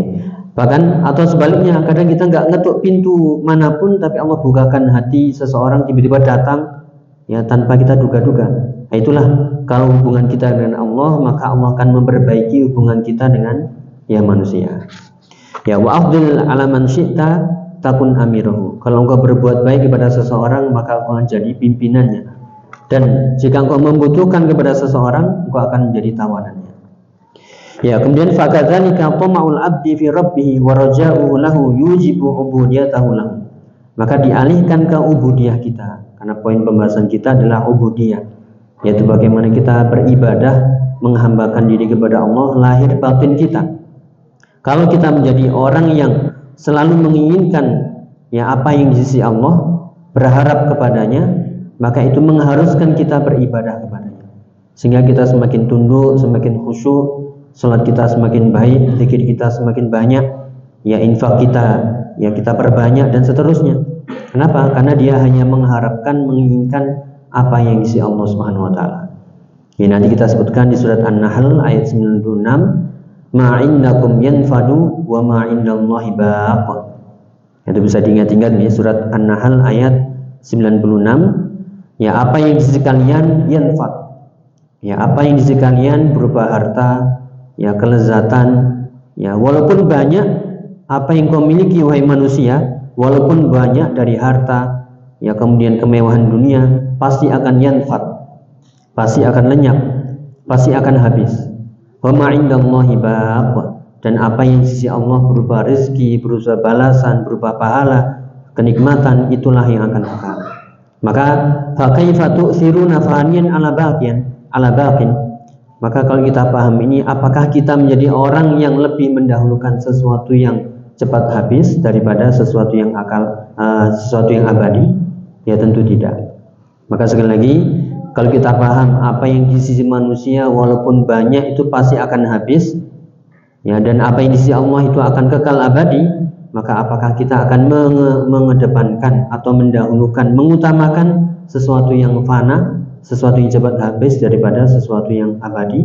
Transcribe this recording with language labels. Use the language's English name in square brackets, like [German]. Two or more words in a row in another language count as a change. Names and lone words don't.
[Indonesian] Bahkan atau sebaliknya, kadang kita nggak ngetuk pintu manapun, tapi Allah bukakan hati seseorang, tiba-tiba datang ya tanpa kita duga-duga. Nah, itulah kalau hubungan kita dengan Allah, maka Allah akan memperbaiki hubungan kita dengan ya manusia. Ya, [Arabic] وأفضل على من شئت تكن أميره. [Indonesian] Kalau engkau berbuat baik kepada seseorang, maka engkau akan jadi pimpinannya. Dan jika engkau membutuhkan kepada seseorang, engkau akan menjadi tawanannya. Ya, kemudian [Arabic] فكذلك طمع العبد في ربه ورجاؤه له يوجب عبوديته له. [Indonesian] Maka dialihkan ke ubudiyah kita, karena poin pembahasan kita adalah ubudiyah, yaitu bagaimana kita beribadah, menghambakan diri kepada Allah lahir batin kita. Kalau kita menjadi orang yang selalu menginginkan ya apa yang di sisi Allah, berharap kepadanya, maka itu mengharuskan kita beribadah kepadanya, sehingga kita semakin tunduk, semakin khusyuk, salat kita semakin baik, zikir kita semakin banyak, ya infak kita ya kita perbanyak dan seterusnya. Kenapa? Karena dia hanya mengharapkan, menginginkan apa yang di sisi Allah [Arabic] سبحانه وتعالى. [Indonesian] Ya, nanti kita sebutkan di surat An-Nahl ayat 96, [Arabic] ما عندكم ينفد وما عند الله باق. [Indonesian] Itu bisa diingat-ingat ya, surat An-Nahl ayat 96. Ya, apa yang di sisi kalian yanfad. Ya, apa yang di sisi kalian berupa harta, ya kelezatan, ya walaupun banyak apa yang kau miliki wahai manusia, walaupun banyak dari harta, ya kemudian kemewahan dunia, pasti akan yanfad, pasti akan lenyap, pasti akan habis. [Arabic] وما عند الله باق. [Indonesian] Dan apa yang di sisi Allah berupa rezeki, berupa balasan, berupa pahala, kenikmatan, itulah yang akan kekal. [Arabic] Maka فكيف تؤثرون فانيا على باق. [Indonesian] Maka kalau kita paham ini, apakah kita menjadi orang yang lebih mendahulukan sesuatu yang cepat habis daripada sesuatu yang sesuatu yang abadi? Ya tentu tidak. Maka sekali lagi, kalau kita paham apa yang di sisi manusia walaupun banyak itu pasti akan habis, ya, dan apa yang di sisi Allah itu akan kekal abadi, maka apakah kita akan mengedepankan atau mendahulukan, mengutamakan sesuatu yang fana, sesuatu yang cepat habis daripada sesuatu yang abadi?